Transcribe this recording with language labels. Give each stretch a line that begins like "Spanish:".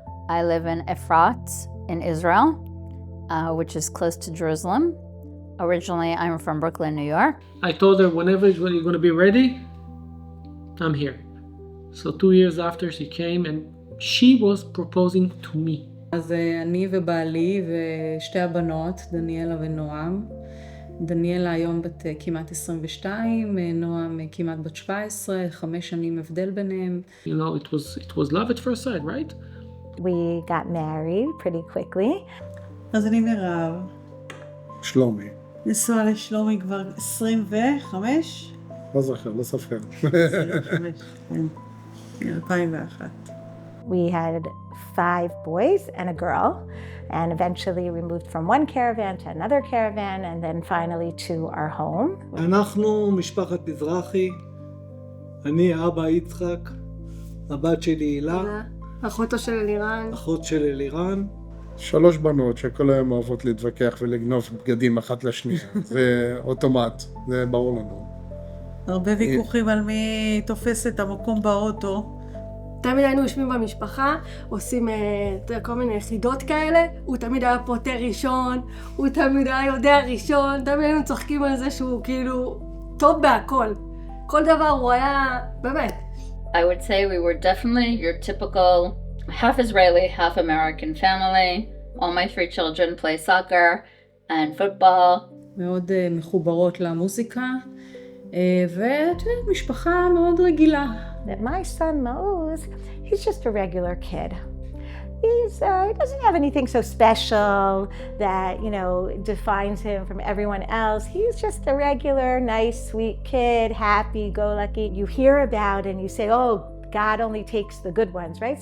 English: I live in Efrat in Israel, which is close to Jerusalem. Originally, I'm from Brooklyn, New York. I told her whenever you're going to be ready, I'm here. So 2 years after she came and she was proposing to me.
Hebrew: אז אני ובעלי ושתי הבנות, דניאלה ונועם. דניאלה היום בת כמעט 22, נועם כמעט בת 17, 5 שנים הבדל ביניהם.
English: You know, it was love at first sight, right? We got married pretty quickly.
Hebrew: אז אני מירב. שלומי. נשואה לשלומי כבר 25? לא זוכר, לא סופר. 2001.
English: We had 5 boys and a girl, and eventually we moved from one caravan to another caravan, and then finally to our home.
Hebrew: אנחנו משפחת מזרחי, אני אבא יצחק, הבת שלי הילה, אחותו של אלירן. אחות של אלירן. 3 בנות שכל היום אוהבות להתווכח ולגנוב בגדים אחת לשנייה. זה אוטומט, זה ברור לנו. הרבה ויכוחים על מי תופס את המקום באוטו. תמיד היינו יושבים במשפחה, עושים כל מיני יחידות כאלה, הוא תמיד היה פותר ראשון, הוא תמיד היה יודע ראשון, תמיד היינו צוחקים על זה שהוא כאילו טוב בהכל. כל דבר הוא היה, באמת.
English: I would say we were definitely your typical half Israeli, half American family. All my 3 children play soccer and football.
Hebrew: מאוד מחוברות למוזיקה, ומשפחה מאוד רגילה.
English: That my son Maoz, he's just a regular kid. He doesn't have anything so special that, defines him from everyone else. He's just a regular, nice, sweet kid, happy-go-lucky. You hear about and you say, oh, God only takes the good ones, right?